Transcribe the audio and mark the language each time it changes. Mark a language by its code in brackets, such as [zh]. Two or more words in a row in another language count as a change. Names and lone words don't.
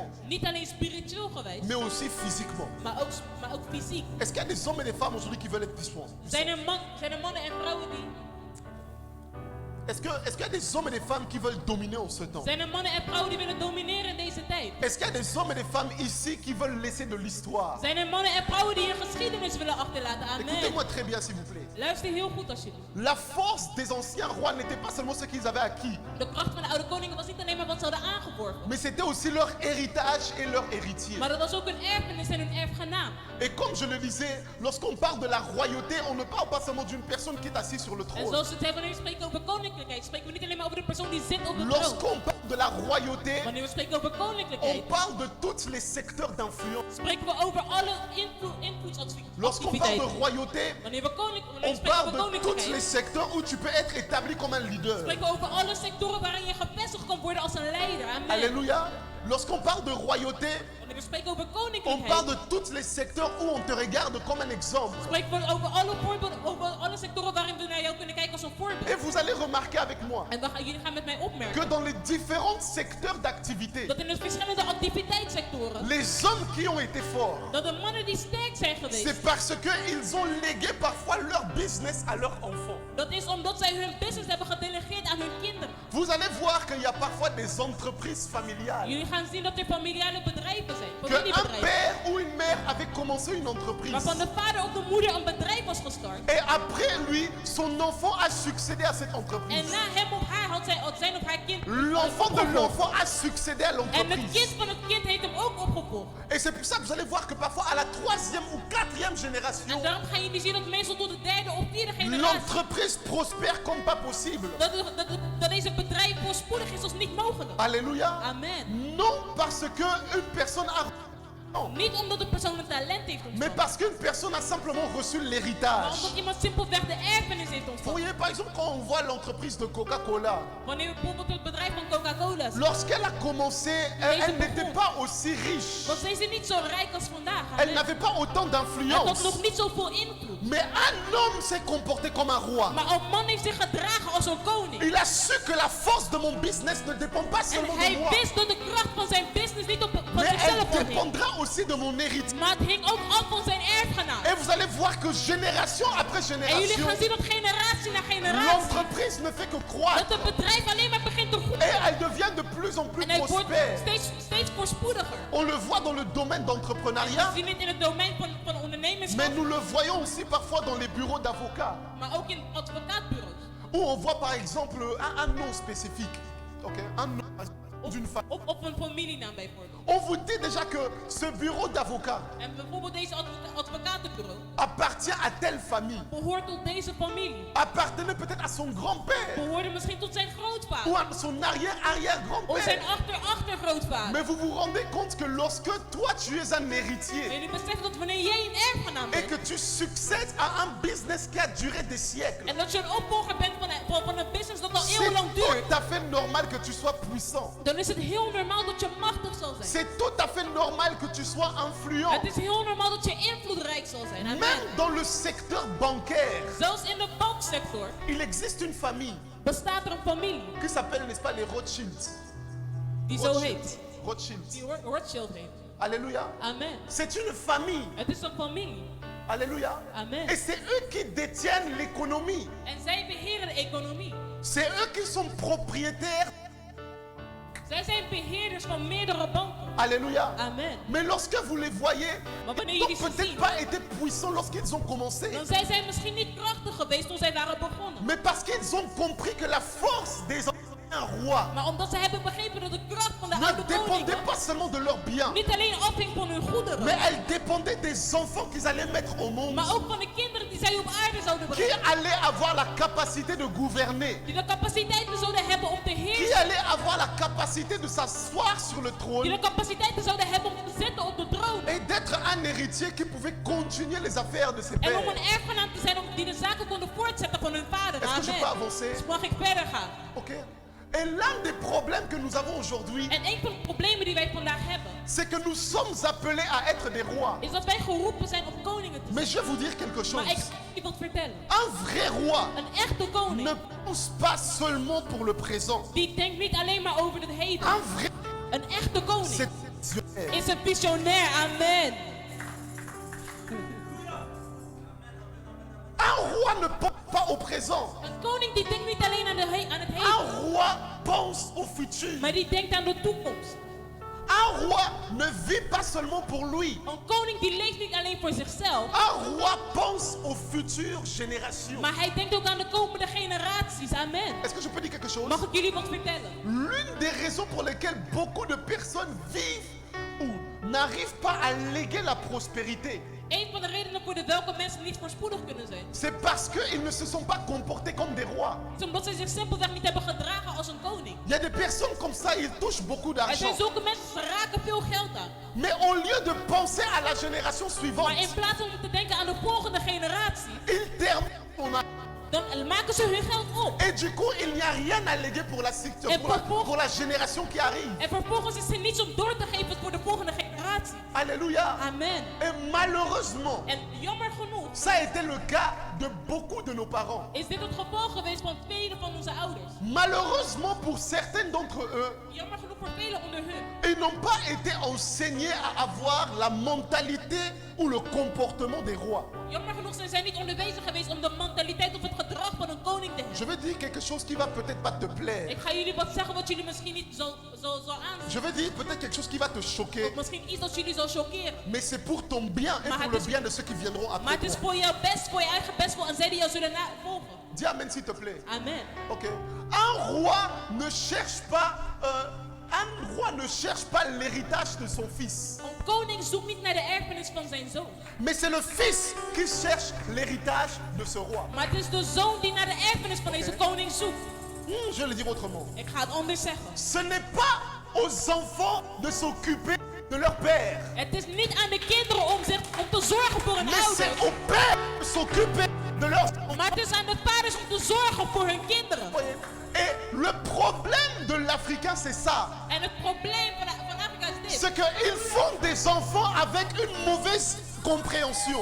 [nl] Niet alleen spiritueel geweest, [fr] mais aussi physiquement. [nl] maar ook fysiek. [fr] Est-ce qu'il y a des hommes et des femmes aujourd'hui qui veulent être puissants? [nl] Zijn er mannen en vrouwen die... [fr] Est-ce qu'il y a des hommes et des femmes qui veulent dominer en ce temps? [nl] Zijn er mannen en vrouwen die willen domineren in deze tijd? [fr] Est-ce qu'il y a des hommes et des femmes ici qui veulent laisser de l'histoire? [nl] Zijn er mannen en vrouwen die een geschiedenis willen achterlaten? Amen. [fr] Écoutez-moi très bien s'il vous plaît. [nl] Luister heel goed alsjeblieft. [fr] La force des anciens rois n'était pas seulement ce qu'ils avaient acquis, [nl] De kracht van de oude koningen was niet alleen maar wat ze hadden aangeworven. [fr] mais c'était aussi leur héritage et leur héritier. [nl] Maar dat was ook hun erfenis en hun erfgenaam. [fr] Et comme je le disais, lorsqu'on parle de la royauté, on ne parle pas seulement d'une personne qui est assise sur le [nl] En [fr] trône. [nl] zoals we het hebben, wanneer we spreken over koninklijkheid, spreken we niet alleen maar over de persoon die zit op de troon. [fr] Lorsqu'on parle de la royauté, [nl] Wanneer we spreken over [fr] on [nl] koninklijkheid, [fr] parle de tous les secteurs d'influence. [nl] spreken we over alle [fr] Lorsqu'on parle de [nl] invloedsactiviteiten. [fr] royauté, [nl] Wanneer we [fr] on [nl] spreken [fr] parle [nl] over [fr] de tous les [nl] koninklijkheid, [fr] secteurs où tu peux être établi comme un leader. [nl] spreken we over alle sectoren waarin je gevestigd kan worden als een leider. Amen. Alléluia. [fr] Lorsqu'on parle de royauté, [nl] Wanneer we spreken over [fr] on parle [nl] koninklijkheid, [fr] de tous les secteurs où on te regarde comme un exemple. [nl] spreken we over alle voorbeelden, over alle sectoren waarin we naar jou kunnen kijken als een voorbeeld. [fr] Et vous allez remarquer avec moi [nl] En jullie gaan met mij opmerken [fr] que dans les différents secteurs d'activité, [nl] dat in de verschillende activiteitssectoren, [fr] les hommes qui ont été forts, [nl] dat de mannen die sterk zijn geweest, [fr] c'est parce qu'ils ont légué parfois leur business à leurs enfants. [nl] dat is omdat zij hun business hebben gedelegeerd aan hun kinderen. [fr] Vous allez voir qu'il y a parfois des entreprises familiales. [nl] Jullie gaan zien dat er familiale bedrijven zijn, [fr] Qu'un [nl] familiebedrijven, [fr] père ou une mère avait commencé une entreprise. [nl] waarvan de vader of de moeder een bedrijf was gestart. [fr] Et après lui, son enfant a succédé à cette [nl] En [fr] entreprise. [nl] na hem of haar had zijn of haar kind [fr] L'enfant de [nl] opgevolgd. [fr] l'enfant a succédé à [nl] En het [fr] l'entreprise. [nl] kind van het kind heeft hem ook opgevolgd. [fr] Et c'est pour ça que vous allez voir que parfois à la troisième ou quatrième [nl] En [fr] génération, [nl] daarom gaan jullie zien dat meestal tot de derde of vierde generatie [fr] l'entreprise prospère comme pas possible. [nl] dat deze bedrijf voorspoedig is als niet mogelijk. Alléluia. Amen. [fr] Non parce que une personne a... Non. [nl] Niet omdat de persoon een talent heeft [fr] Mais [nl] ontvangen, [fr] parce qu'une personne a simplement reçu [nl] maar [fr] l'héritage. [nl] omdat iemand simpelweg de erfenis heeft [fr] Vous [nl] ontvangen. [fr] voyez par exemple quand on voit l'entreprise de Coca-Cola, [nl] Wanneer we bijvoorbeeld het bedrijf van Coca-Cola zien, [fr] lorsqu'elle a commencé, elle n'était pas aussi riche. [nl] was deze niet zo rijk als vandaag. [fr] Elle Amen. n'avait pas autant [nl] Het had [fr] d'influence. [nl] nog niet zoveel invloed. [fr] Mais un homme s'est comporté comme un roi. [nl] Maar een man heeft zich gedragen als een koning. [fr] Il a su que la force de mon business ne dépend pas [nl] En [fr] seulement de [nl] hij [fr] moi, [nl] wist dat de kracht van zijn business niet van [fr] mais [nl] zichzelf [fr] elle [nl] afhing. [fr] dépendra aussi de mon héritier. [nl] Maar het hing ook af van zijn erfgenaam. [fr] Et vous allez voir que génération après [nl] En jullie [fr] génération, [nl] gaan zien dat generatie na generatie, [fr] l'entreprise ne fait que croître. [nl] dat het bedrijf alleen maar begint te [fr] Et [nl] groeien. [fr] elle devient de plus en plus [nl] En hij wordt [fr] prospère. [nl] steeds voorspoediger. [fr] On le voit dans le domaine [nl] We [fr] d'entrepreneuriat, [nl] zien het in het domein van [fr] mais [nl] ondernemerschap, [fr] nous le voyons aussi parfois dans les bureaux d'avocats, [nl] maar ook in advocaatbureaus. [fr] où on voit par exemple un nom spécifique, ok, un nom d'une famille. [nl] Of een familienaam bijvoorbeeld. [fr] On vous dit déjà que ce bureau d'avocats [nl] En bijvoorbeeld deze advocatenbureau [fr] appartient à telle famille, [nl] behoort tot deze familie. [fr] appartenait peut-être à son grand-père [nl] Behoorde misschien tot zijn [fr] ou [nl] grootvader. [fr] à son [nl] Of zijn [fr] arrière-arrière-grand-père. [nl] achtergrootvader. [fr] Mais vous vous rendez compte que lorsque toi tu es un [nl] En [fr] héritier [nl] jullie beseffen dat wanneer jij een erfgenaam [fr] et [nl] bent, [fr] que tu succèdes à un business qui a duré des siècles, [nl] en dat je een opvolger bent van een business dat al [fr] c'est [nl] eeuwenlang duurt, [fr] tout à fait normal que tu sois puissant. [nl] dan is het heel normaal dat je machtig zal zijn. [fr] C'est tout à fait normal que tu sois influent. [nl] Het is heel normaal dat je invloedrijk zal zijn. Amen. [fr] Même dans le secteur bancaire, [nl] Zelfs in de banksector [fr] il existe une famille [nl] bestaat er een familie [fr] qui s'appelle, n'est-ce pas, les Rothschilds. [nl] die zo heet. Rothschilds. Die Rothschild heet. Alléluia. Amen. [fr] C'est une famille. [nl] Het is een familie. Alléluia. Amen. [fr] Et c'est eux qui détiennent l'économie. [nl] En zij beheren de economie. [fr] C'est eux qui sont propriétaires. [nl] Zij zijn beheerders van meerdere banken. Alléluia. Amen. [fr] Mais lorsque vous les voyez, [nl] Maar wanneer [fr] ils n'ont [nl] jullie ze [fr] peut-être [nl] zien, [fr] pas été puissants lorsqu'ils ont commencé. [nl] dan zijn zij misschien niet krachtig geweest toen zij waren begonnen. [fr] Mais parce qu'ils ont compris que la force des anciens rois [nl] Maar omdat ze hebben begrepen dat de kracht van de [fr] ne [nl] oude [fr] dépendait [nl] koningen [fr] pas seulement de leurs biens, [nl] niet alleen afhing van hun [fr] mais [nl] goederen, [fr] elle dépendait des enfants qu'ils allaient mettre au monde, [nl] maar ook van de kinderen die zij op aarde zouden [fr] qui [nl] brengen. [fr] allaient avoir la capacité de gouverner, [nl] Die de capaciteiten zouden hebben om te [fr] qui [nl] heersen. [fr] allaient avoir la capacité de s'asseoir sur le [nl] Die [fr] trône [nl] de capaciteiten zouden hebben om te zitten op de troon. [fr] et d'être un un héritier qui pouvait continuer les affaires de ses [nl] En [fr] pères. [nl] om een erfgenaam te zijn die de zaken konden voortzetten van hun vader. [fr] Est-ce que je peux Amen. avancer? [nl] Dus mag ik verder gaan? Ok. [fr] Et l'un des problèmes que nous avons aujourd'hui, [nl] En een van de problemen die wij vandaag hebben, [fr] c'est que nous sommes appelés à être des rois. [nl] is dat wij geroepen zijn om koningen te [fr] Mais [nl] zijn. [fr] je vais vous dire quelque chose. [nl] Maar ik ga je wat vertellen. [fr] Un vrai roi [nl] Een echte koning, [fr] ne pense pas seulement pour le présent. [nl] die denkt niet alleen maar over het heden. [fr] Un vrai, [nl] Een echte koning [fr] c'est visionnaire. [nl] is een visionair. Amen. [fr] Un roi ne pense pas au présent. [nl] Een koning die denkt niet alleen aan het heden, [fr] Un roi pense au futur. [nl] maar die denkt aan de toekomst. [fr] Un roi ne vit pas seulement pour lui. [nl] Een koning die leeft niet alleen voor zichzelf, [fr] Un roi pense aux futures générations. [nl] maar hij denkt ook aan de komende generaties. Amen. [fr] Est-ce que je peux dire quelque chose? [nl] Mag ik jullie wat vertellen? [fr] L'une des raisons pour lesquelles beaucoup de personnes vivent ou n'arrivent pas à léguer la prospérité, [nl] Een van de redenen voor de welke mensen niet voorspoedig kunnen zijn, [fr] c'est parce qu'ils ne se sont pas comportés comme des rois. [nl] is omdat ze zich simpelweg niet hebben gedragen als een koning. [fr] Il y a des personnes comme ça, ils touchent beaucoup [nl] Er [fr] d'argent. [nl] zijn zulke mensen, ze raken veel geld aan. [fr] Mais au lieu de penser à la génération [nl] Maar [fr] suivante, [nl] in plaats om te denken aan de volgende generatie, [fr] ils terminent son argent. [nl] dan maken ze hun geld op. [fr] Et du coup, il n'y a rien à léguer pour la, Et pour la génération qui arrive. [nl] En vervolgens is er niets om door te geven voor de volgende generatie. Alléluia. Amen. [fr] Et malheureusement, [nl] En jammer genoeg [fr] ça a été le cas de beaucoup de nos parents. [nl] is dit het gevolg geweest van velen van onze ouders. [fr] Malheureusement pour certains d'entre eux, [nl] Jammer genoeg voor velen onder hun. [fr] ils n'ont pas été enseignés à avoir la mentalité ou le comportement des rois. [nl] Jammer genoeg zijn zij niet onderwezen geweest om de mentaliteit of het gedrag van een koning te hebben. [fr] Je vais dire quelque chose qui va peut-être pas te plaire. [nl] Ik ga jullie wat zeggen wat jullie misschien niet zo aanzien. [fr] Je vais dire peut-être quelque chose qui va te choquer. [nl] Of misschien iets dat jullie zal choqueren. [fr] Mais c'est pour ton bien et [nl] Maar [fr] pour [nl] het [fr] le [nl] is- [fr] bien de ceux qui viendront [nl] Maar [fr] après [nl] het is [fr] toi. [nl] voor jouw best, voor je eigen bestwil en zij die jou zullen volgen. [fr] Dis amen s'il te plaît. Amen. Ok. Un roi ne cherche pas, un roi ne cherche pas l'héritage de son fils. [nl] Een koning zoekt niet naar de erfenis van zijn zoon. [fr] Mais c'est le fils qui cherche l'héritage de ce roi. [nl] Maar het is de zoon die naar de erfenis van deze koning zoekt. [fr] Je vais le dire autrement. [nl] Ik ga het anders zeggen. [fr] Ce n'est pas aux enfants de s'occuper de leur père. [nl] Het is niet aan de kinderen om te zorgen voor hun [fr] Mais c'est [nl] ouders. [fr] au père de s'occuper de leurs enfants. [nl] Maar het is aan de vaders om te zorgen voor hun kinderen. [fr] Et le problème de l'Africain, c'est ça. [nl] En het probleem van Afrika is dit. [fr] C'est qu'ils font des enfants avec une mauvaise compréhension.